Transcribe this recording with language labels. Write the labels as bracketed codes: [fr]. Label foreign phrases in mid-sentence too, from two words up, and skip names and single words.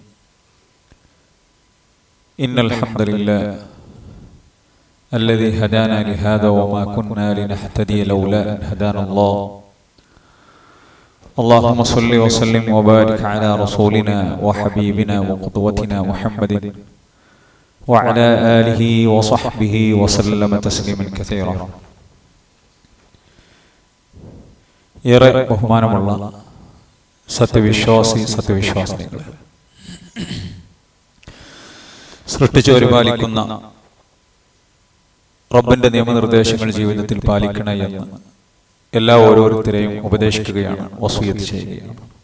[ar] إن الحمد لله الذي هدانا لهذا وما كنا لنهتدي لولا أن هدانا الله. اللهم صل وسلم وبارك على رسولنا وحبيبنا وقدوتنا محمد وعلى آله وصحبه وسلم تسليما كثيرا. [ml] ഏറെ ബഹുമാനമുള്ള സത്യവിശ്വാസികളെ, സൃഷ്ടിച്ചു പരിപാലിക്കുന്ന റബ്ബിന്റെ നിയമനിർദ്ദേശങ്ങൾ ജീവിതത്തിൽ പാലിക്കണേ എന്ന് എല്ലാ ഓരോരുത്തരെയും ഉപദേശിക്കുകയാണ്, വസിയത്ത് ചെയ്യുകയാണ്.